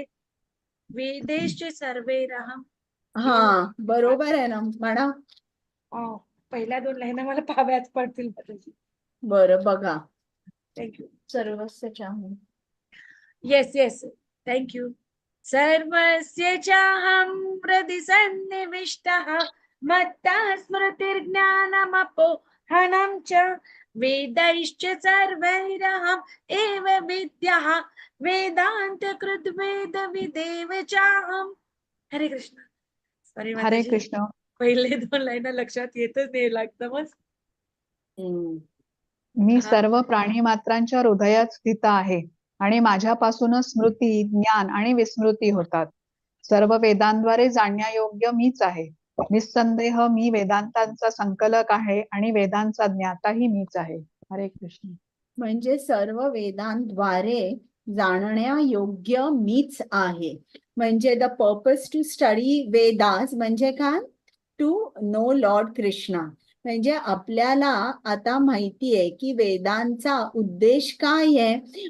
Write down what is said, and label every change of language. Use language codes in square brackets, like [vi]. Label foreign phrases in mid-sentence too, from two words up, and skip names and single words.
[sa] वेदेशचे सर्वैरहं. [mr] हा बरोबर आहे ना, म्हणा. पहिल्या 2 लाईना मला पाहाव्याच पडतील. बरं बघा. थँक्यू. [sa] सर्वस्व चाहून. [en] yes yes, thank you. [sa] सर्वस्य चाहं हृदि सन्निविष्टः मत्तः स्मृतिर्ज्ञानमपोहनं च वेदैश्च सर्वैरहम् एव विद्यः वेदान्तकृद् वेदविदेव चाहम्. [mr] हरे कृष्ण. सॉरी हरे माताजी, कृष्ण. पहिले 2 लाईन लक्षात येतच नाही एकदमच. मी सर्व प्राणी मात्रांच्या हृदयात स्थित आहे आणि माझ्यापासूनच स्मृती, ज्ञान आणि विस्मृती होतात. सर्व वेदांद्वारे जाणण्यायोग्य मीच आहे. निस्संदेह मी वेदांतांचा संकलक आहे आणि वेदांचा ज्ञाताही मीच आहे. हरे कृष्ण. म्हणजे सर्व वेदांद्वारे जाणण्यायोग्य मीच आहे. म्हणजे [en] the purpose to study Vedas [mr] म्हणजे काय? [en] to know Lord Krishna. [mr] म्हणजे आपल्याला आता माहिती आहे की वेदांचा उद्देश काय आहे.